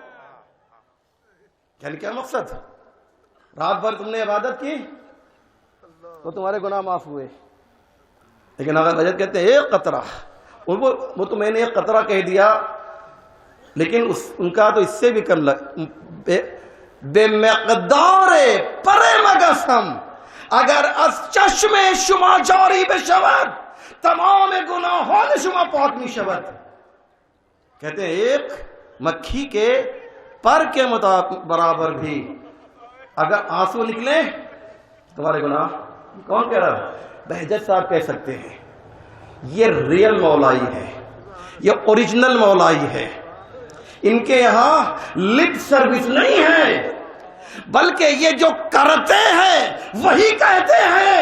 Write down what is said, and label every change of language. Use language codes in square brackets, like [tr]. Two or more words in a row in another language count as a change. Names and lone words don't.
[ur] یعنی کیا مقصد؟ رات بھر تم نے عبادت کی تو تمہارے گناہ معاف ہوئے، لیکن اگر بجٹ کہتے ہیں ایک قطرہ، وہ تو میں نے ایک قطرہ کہہ دیا، لیکن ان کا تو اس سے بھی کم [fa] بے مقدار پر مگسم اگر از چشم شما جاری بشود تمام گناہوں شما پاک می شود۔ [ur] کہتے ہیں ایک مکھی کے پر کے برابر بھی اگر آنسو نکلے تمہارے گناہ، کون کہہ رہا ہے؟ بہجت صاحب کہہ سکتے ہیں۔ یہ ریئل مولائی ہے، یہ اوریجنل مولائی ہے، ان کے یہاں [en] lip service [ur] نہیں ہے، بلکہ یہ جو کرتے ہیں وہی کہتے ہیں۔